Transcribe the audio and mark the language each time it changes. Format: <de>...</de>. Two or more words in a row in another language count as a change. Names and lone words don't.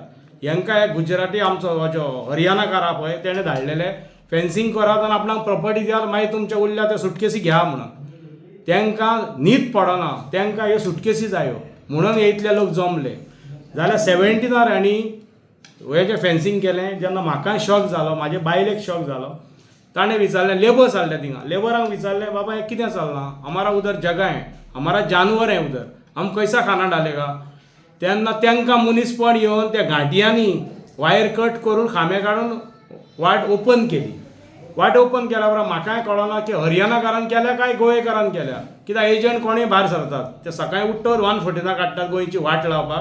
<kok>हेंकां एक गुजराती आमचो जो हरियाणाकार आहा पळय तेणें धाडलेले फेन्सींग करात आनी आपणाक प्रॉपर्टी दियात मागीर तुमच्या उरल्या त्या सुटकेसी घ्या म्हणून. तांकां न्हीद पडना. तांकां ह्यो सुटकेसी जायो म्हणून हे इतले लोक जमले. जाल्यार 17 हांणी हे जें फेन्सींग केलें जेन्ना म्हाकाय शॉक जालो म्हाजे बायलेक शॉक जालो. ताणें विचारलें लेबर्स आसले थिंगा लेबरांक विचारलें बाबा हें कितें चलना.</kok> <hi>हमारा उधर जगह है, हमारा जानवर है उधर, हम कैसा खाना डालेगा.</hi> <kok>तेन्ना तांकां मनीसपण येवन त्या घांटयांनी वायर कट करून खांबे काडून वाट ओपन केली. वाट ओपन केल्या उपरांत म्हाकाय कळना की हरियाणाकारान केल्या काय गोंयकारान केल्या. कित्याक एजंट कोणूय भायर सरतात ते सकाळीं उठ्ठर 1:40 काडटात गोंयची वाट लावपाक.</kok>